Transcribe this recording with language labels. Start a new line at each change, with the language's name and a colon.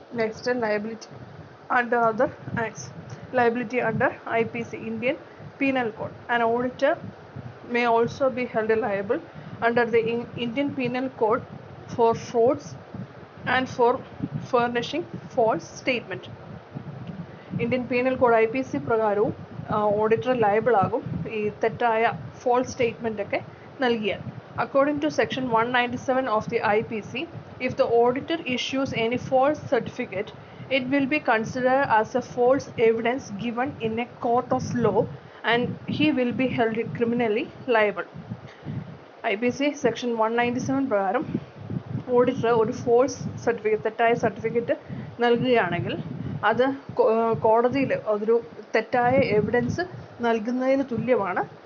English: Next, liability under other acts. Liability under IPC, Indian Penal Code. An auditor may also be held liable under the Indian Penal Code for frauds and for furnishing false statement.
Malayalam: Indian Penal Code IPC പ്രകാരവും auditor liable ആകും ഈ തെറ്റായ false statement ഒക്കെ നൽകിയാൽ.
English: According to section 197 of the IPC, if the auditor issues any false certificate, it will be considered as a false evidence given in a court of law and he will be held criminally liable.
Malayalam: IPC section 197 പ്രകാരം auditor ഒരു false certificate, തെറ്റായ certificate നൽകുകയാണെങ്കിൽ അത് കോടതിയിൽ അതൊരു തെറ്റായ evidence നൽകുന്നതിന് തുല്യമാണ്.